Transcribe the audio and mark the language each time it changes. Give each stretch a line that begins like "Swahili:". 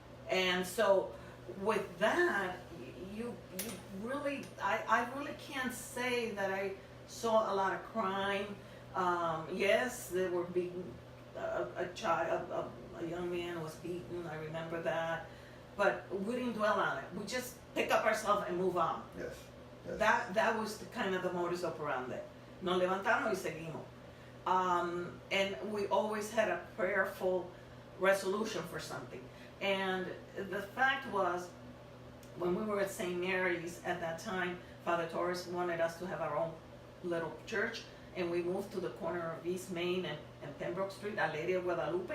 English: And so with that, you really, I really can't say that I saw a lot of crime. Yes, they were beaten. A young man was beaten, I remember that. But we didn't dwell on it. We just pick up ourselves and move on. Yes. Yes. That was kind of the modus operandi.
Spanish: Nos levantamos y seguimos.
English: And we always had a prayerful resolution for something. And the fact was, when we were at St. Mary's at that time, Father Torres wanted us to have our own little church, and we moved to the corner of East Main and Pembroke Street, Aleria Guadalupe.